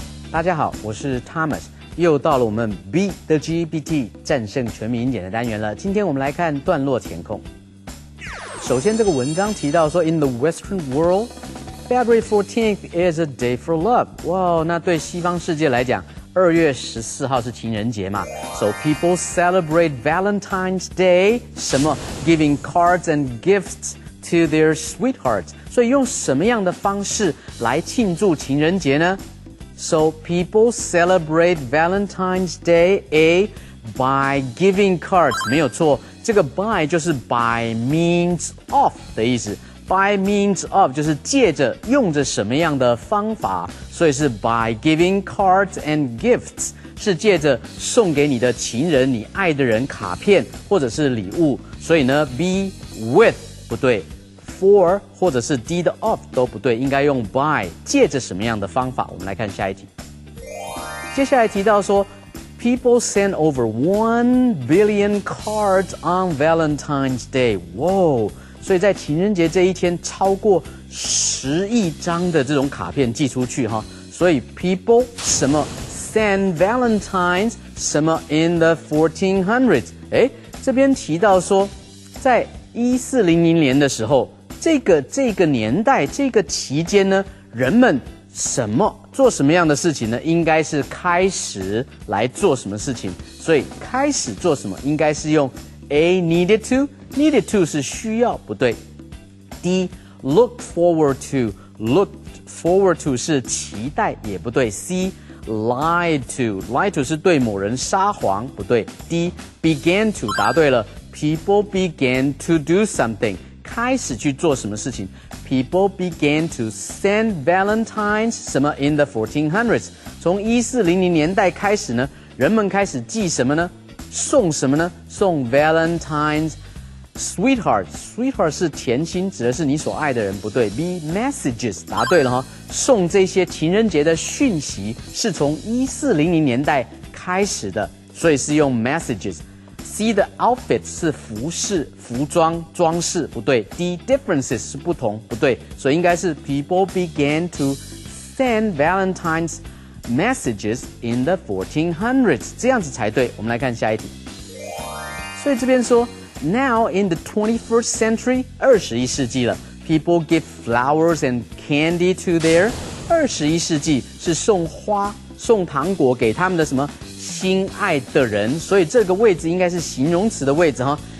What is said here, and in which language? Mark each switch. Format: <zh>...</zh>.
<zh>大家好，我是 Thomas， 又到了我们 Beat the GPT 战胜全民英检的单元了。今天我们来看段落填空。首先，这个文章提到说</zh> <en>，In the Western world, February 14th is a day for love。</en> <zh>哇，那对西方世界来讲，2月14号是情人节嘛 ，</zh> <en>So people celebrate Valentine's Day，</en> <zh>什么</zh> <en>giving cards and gifts to their sweethearts。</en> <zh>所以用什么样的方式来庆祝情人节呢？</zh> <en>So people celebrate Valentine's Day by giving cards，</en> <zh>没有错，这个 by 就是 by means of 的意思 by means of 就是借着用着什么样的方法，所以是</zh> <en>by giving cards and gifts</en> <zh>是借着送给你的情人、你爱的人卡片或者是礼物，所以呢 be with 不对 ，for 或者是 did of 都不对，应该用 by 借着什么样的方法？我们来看下一题。接下来提到说</zh> <en>，people send over 1 billion cards on Valentine's Day。</en> <zh>哇！所以在情人节这一天，超过10亿张的这种卡片寄出去哈。所以</zh> <en>people 什么 send Valentines 什么 in the 1400s。</en> <zh>哎，这边提到说，在1400年的时候，这个年代这个期间呢，人们做什么样的事情呢？应该是开始来做什么事情。所以开始做什么，应该是用 A needed to。Needed to 是需要，不对。 D look forward to forward to 是期待，也不对。 C lied to 是对某人撒谎，不对。 D began to 答对了 ，</zh> <en>people began to do something</en> <zh>开始去做什么事情 ，</zh> <en>people began to send Valentines</en> <zh>什么 in the 1400s 从1400年代开始呢，人们开始寄什么呢？送什么呢？送 Valentines。Sweetheart 是甜心，指的是你所爱的人，不对。 B messages 答对了哈，送这些情人节的讯息是从1400年代开始的，所以是用 messages。C 的 outfit 是服饰、服装、装饰，不对。 D differences 是不同，不对，所以应该是</zh> <en>people began to send Valentines messages in the 1400s</en> <zh>这样子才对。我们来看下一题。所以这边说。</zh> <en>Now in the 21st century,</en> <zh>21世纪了</zh> <en>people give flowers and candy to their</en> <zh>21世纪是送花、送糖果给他们的什么心爱的人，所以这个位置应该是形容词的位置哈。</zh>